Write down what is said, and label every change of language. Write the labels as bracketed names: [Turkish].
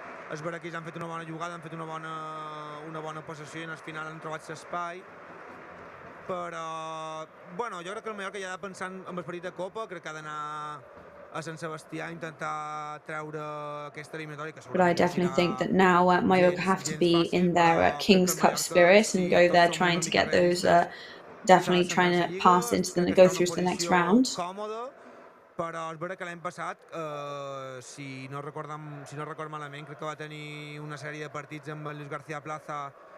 [Catalan] És vera que ells han fet una bona jugada, han fet una bona possessió i al final han trobat l'espai. Però, bueno, jo crec que el Mallorca ja ha de pensar en el partit de Copa, crec que ha d'anar a Sant Sebastià intentar treure aquesta eliminatòria que [English] But I definitely think that now Mallorca have to be in their King's Cup spirit and go there trying to get those, definitely trying to pass into go through to the next round. [Catalan] Però és vera que l'any passat, si no record malament, crec que va tenir una sèrie de partits amb Luis García Plaza.